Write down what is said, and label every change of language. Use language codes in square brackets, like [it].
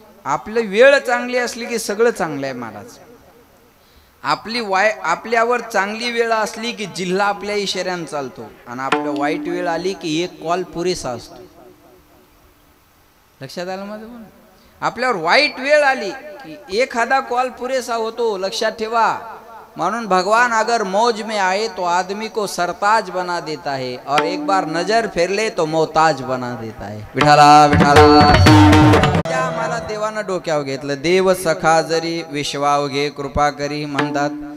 [mr] आपली वेळ चांगली असली की सगळं चांगलं आहे महाराज. आपल्यावर चांगली वेळ असली की जिल्हा आपल्या इशाऱ्यानं चालतो, आणि आपल्या वाईट वेळ आली की एक कॉल पुरेसा असतो. लक्षात आलं माझं बोलणं? आपल्यावर वाईट वेळ आली की एखादा कॉल पुरेसा होतो. लक्षात ठेवा. [hi] म्हणून भगवान अगर मौज में आए तो आदमी को सरताज बना देता है, और एक बार नजर फेर ले तो मोहताज बना देता है. [mr] विठाला विठाला. मला देवानं डोक्यावर घेतलं. देव सखा जरी विश्वाव घे कृपा करी म्हणतात.